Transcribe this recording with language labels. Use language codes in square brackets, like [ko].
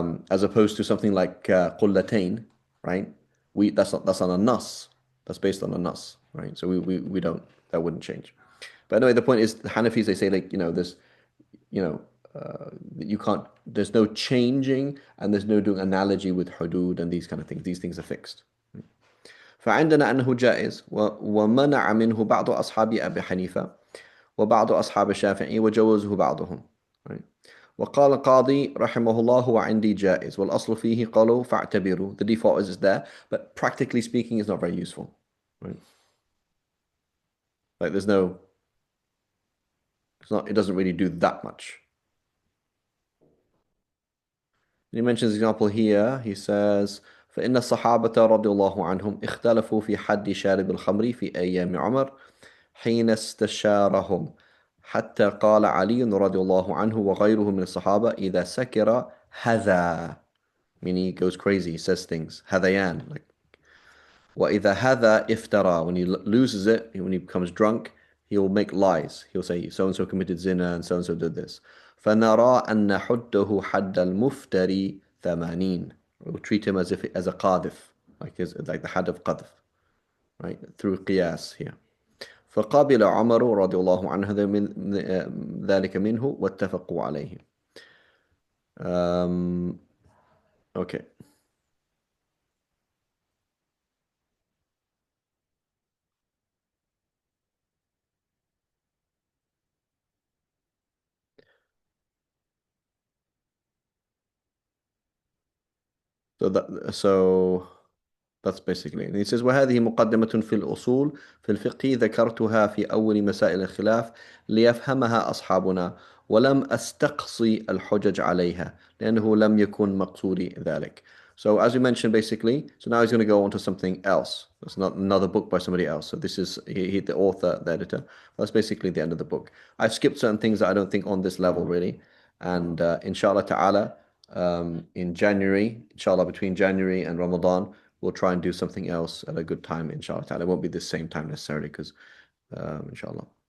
[en] As opposed to something like qullatain, right? That's on a nas. That's based on a nas, right? So we don't, that wouldn't change. But anyway, the point is the Hanafis, they say like, this, you know, you can't, there's no changing and there's no doing analogy with hudud and these kind of things. These things are fixed. [ar] فعندنا أنه جائز ومنع منه بعض أصحاب أبي حنيفة وبعض أصحاب الشافعي وجوزه بعضهم. [en] Right? [ar] وقال القاضي رحمه الله وعندي جائز والأصل فيه قالوا فاعتبروا. [en] The default is there, but practically speaking, it's not very useful. Right? Like there's no, it doesn't really do that much. He mentions an example here. He says, [ar] فإن الصحابة رضي الله عنهم اختلفوا في حد شارب الخمر في أيام عمر حين استشارهم حتى قال علي رضي الله عنه وغيره من الصحابة إذا سكر هذا, [en] meaning he goes crazy, he says things, [ar] هذيان, [en] like [ar] وإذا هذا افترى, [en] when he loses it, when he becomes drunk, he will make lies. He'll say so and so committed zina and so did this. [ar] فنرى أن حده حد المفتري 80. [en] We'll treat him as if as a قاذف, like the had of قذف, right? Through قياس here. [ar] فقابل عمر رضي الله عنه ذلك منه واتفقوا عليه. [en] Okay. So that's basically it. And he says [ar] وهذه مقدمة في الأصول في الفقه ذكرتها في أول مسائل الخلاف ليفهمها أصحابنا ولم أستقصي الحجج عليها لأنه لم يكن مقصودي ذلك. [en] So as we mentioned basically, so now he's going to go on to something else. It's not another book by somebody else. So this is the author, the editor. That's basically the end of the book. I've skipped certain things that I don't think on this level really. And inshallah ta'ala, in January, inshallah, between January and Ramadan, we'll try and do something else at a good time, inshallah ta'ala. It won't be the same time necessarily because, inshallah.